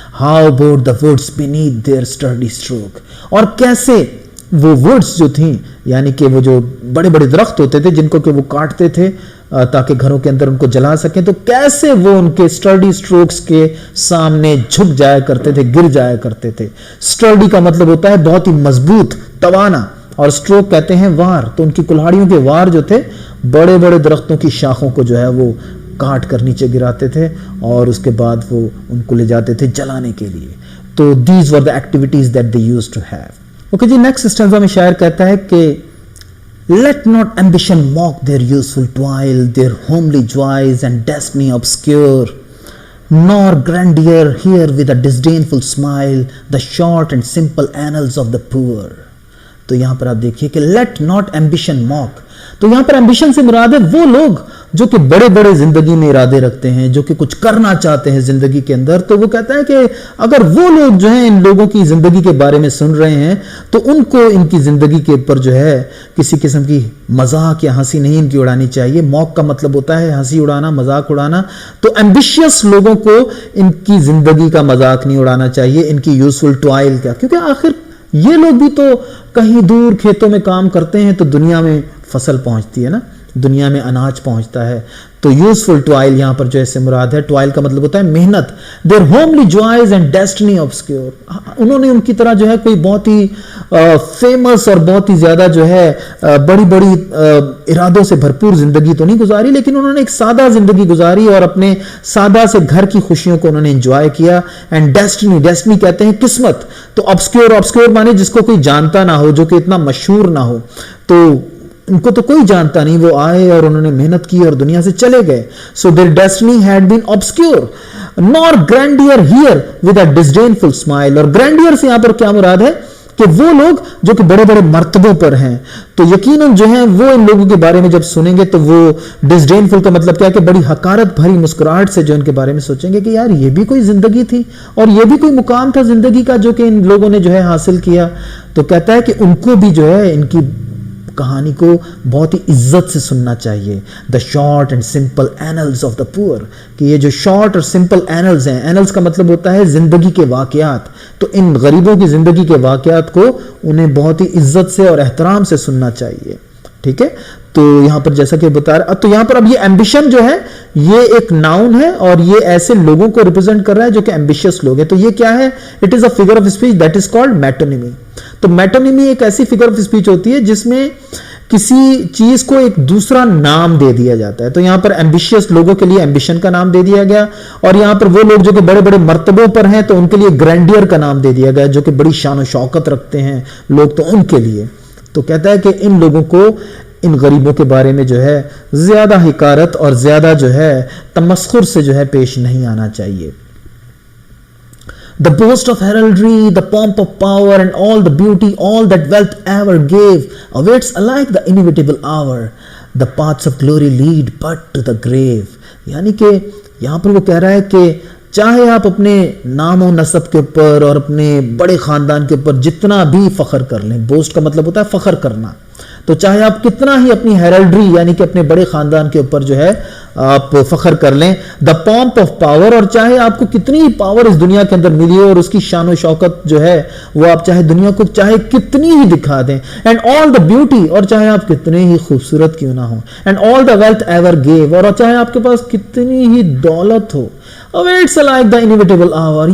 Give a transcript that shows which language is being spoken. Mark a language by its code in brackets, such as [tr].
[en] How bowed the woods beneath their sturdy stroke, [ur] اور کیسے وہ ووڈز جو تھیں یعنی کہ وہ جو بڑے بڑے درخت ہوتے تھے جن کو کہ وہ کاٹتے تھے تاکہ گھروں کے اندر ان کو جلا سکیں, تو کیسے وہ ان کے سٹرڈی سٹروکس کے سامنے جھک جایا کرتے تھے, گر جایا کرتے تھے. سٹرڈی کا مطلب ہوتا ہے بہت ہی مضبوط, توانا, اور اسٹروک کہتے ہیں وار. تو ان کی کلہاڑیوں کے وار جو تھے بڑے بڑے درختوں کی شاخوں کو جو ہے وہ کاٹ کر نیچے گراتے تھے اور اس کے بعد وہ ان کو لے جاتے تھے جلانے کے لیے. [en] تو these were the activities that they use to have. [ur] Okay جی, next stanza میں شاعر کہتا ہے کہ [en] let not ambition mock their useful toil, their homely joys and destiny obscure, nor grandeur hear with a disdainful smile the short and simple annals of the poor. [ur] تو یہاں پر آپ دیکھیے کہ [en] let not ambition mock. [ur] تو یہاں پر ambition سے مراد ہے وہ لوگ جو کہ بڑے بڑے زندگی میں ارادے رکھتے ہیں, جو کہ کچھ کرنا چاہتے ہیں زندگی کے اندر. تو وہ کہتا ہے کہ اگر وہ لوگ جو ہیں ان لوگوں کی زندگی کے بارے میں سن رہے ہیں تو ان کو ان کی زندگی کے اوپر جو ہے کسی قسم کی مذاق یا ہنسی نہیں ان کی اڑانی چاہیے. موک کا مطلب ہوتا ہے ہنسی اڑانا, مذاق اڑانا. تو ایمبیشیس لوگوں کو ان کی زندگی کا مذاق نہیں اڑانا چاہیے, ان کی یوزفل ٹوائل کا, کیونکہ آخر یہ لوگ بھی تو کہیں دور کھیتوں میں کام کرتے ہیں تو دنیا میں فصل پہنچتی ہے نا, دنیا میں اناج پہنچتا ہے. تو یوزفل ٹوائل یہاں پر جو ہے سے مراد ہے. ٹوائل کا مطلب ہوتا ہے محنت. [en] their homely joys and destiny obscure. [ur] انہوں نے ان کی طرح جو ہے کوئی بہت ہی فیمس اور بہت ہی زیادہ جو ہے بڑی بڑی ارادوں سے بھرپور زندگی تو نہیں گزاری, لیکن انہوں نے ایک سادہ زندگی گزاری اور اپنے سادہ سے گھر کی خوشیوں کو انہوں نے انجوائے کیا. اینڈ ڈیسٹنی کہتے ہیں قسمت. تو obscure مانے جس کو کوئی جانتا نہ ہو, جو کہ اتنا مشہور نہ ہو. تو ان کو تو کوئی جانتا نہیں, وہ آئے اور انہوں نے محنت کی اور دنیا سے چلے گئے. [en] So their destiny had been obscure, nor grandeur here with a disdainful smile. [ur] اور grandeur سے یہاں پر کیا مراد ہے کہ وہ لوگ جو کہ بڑے بڑے مرتبوں پر ہیں, تو یقیناً جو ہیں وہ ان لوگوں کے بارے میں جب سنیں گے تو وہ disdainful کا مطلب کیا ہے کہ بڑی حقارت بھری مسکراہٹ سے جو ان کے بارے میں سوچیں گے کہ یار یہ بھی کوئی زندگی تھی اور یہ بھی کوئی مقام تھا زندگی کا جو کہ ان لوگوں نے جو ہے حاصل کیا. تو کہتا ہے کہ ان کو بھی جو ہے ان کی کہانی کو بہت ہی عزت سے سننا چاہیے. [en] The short and simple annals of the poor. [ur] کہ یہ جو شارٹ اور سمپل اینلز ہیں, اینلز کا مطلب ہوتا ہے زندگی کے واقعات, تو ان غریبوں کی زندگی کے واقعات کو انہیں بہت ہی عزت سے اور احترام سے سننا چاہیے. ٹھیک ہے, تو یہاں پر جیسا کہ بتا رہا, تو یہاں پر اب یہ ایمبیشن جو ہے یہ ایک ناؤن ہے اور یہ ایسے لوگوں کو ریپرزینٹ کر رہا ہے جو کہ ایمبیشیس لوگ ہیں. تو یہ کیا ہے؟ [en] It is a figure of speech that is called metonymy. [ur] تو میٹونیمی ایک ایسی فگر آف اسپیچ ہوتی ہے جس میں کسی چیز کو ایک دوسرا نام دے دیا جاتا ہے. تو یہاں پر ایمبیشیس لوگوں کے لیے ایمبیشن کا نام دے دیا گیا, اور یہاں پر وہ لوگ جو کہ بڑے بڑے مرتبوں پر ہیں تو ان کے لیے گرینڈیئر کا نام دے دیا گیا, جو کہ بڑی شان و شوکت رکھتے ہیں لوگ, تو ان کے لیے. تو کہتا ہے کہ ان لوگوں کو ان غریبوں کے بارے میں جو ہے زیادہ حقارت اور زیادہ جو ہے تمسخر سے جو ہے پیش نہیں آنا چاہیے. [en] The boast of heraldry, the pomp of power, and all the beauty, all that wealth ever gave, awaits alike the inevitable hour. The paths of glory lead but to the grave. [ur] یعنی کہ یہاں پر وہ کہہ رہا ہے کہ چاہے آپ اپنے نام و نسب کے اوپر اور اپنے بڑے خاندان کے اوپر جتنا بھی فخر کر لیں, بوسٹ کا مطلب ہوتا ہے فخر کرنا, تو چاہے آپ کتنا ہی اپنی ہیرلڈری یعنی کہ اپنے بڑے خاندان کے اوپر جو ہے آپ فخر کر لیں, [en] the pomp of power, [ur] اور چاہے آپ کو کتنی ہی پاور اس دنیا کے اندر ملی ہو اور اس کی شان و شوکت جو ہے وہ آپ چاہے دنیا کو چاہے کتنی ہی دکھا دیں, [en] and all the beauty, [ur] اور چاہے آپ کتنے ہی خوبصورت کیوں نہ ہو, [en] and all the wealth ever give, [ur] اور چاہے آپ کے پاس کتنی ہی دولت ہو, [en] awaits like the inevitable hour.